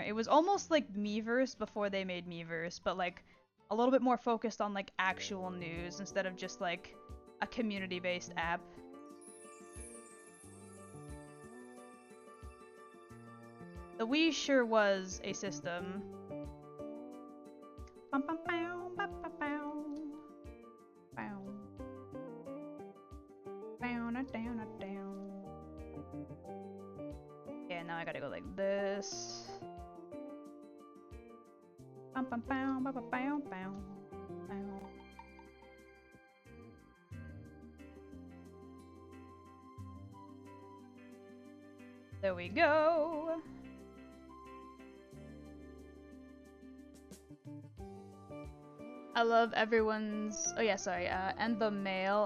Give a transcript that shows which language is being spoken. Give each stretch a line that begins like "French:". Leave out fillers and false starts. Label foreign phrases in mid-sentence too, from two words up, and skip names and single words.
English: It was almost like Miiverse before they made Miiverse, but like a little bit more focused on like actual news instead of just like a community-based app. The Wii sure was a system. Bum, bum, bow, ba, ba, bow. Bow. Bow, not down, not down. Yeah, now I gotta go like this. Bum, bum, bow, ba, ba, bow, bow. Bow. There we go. I love everyone's, oh yeah, sorry, and the mail.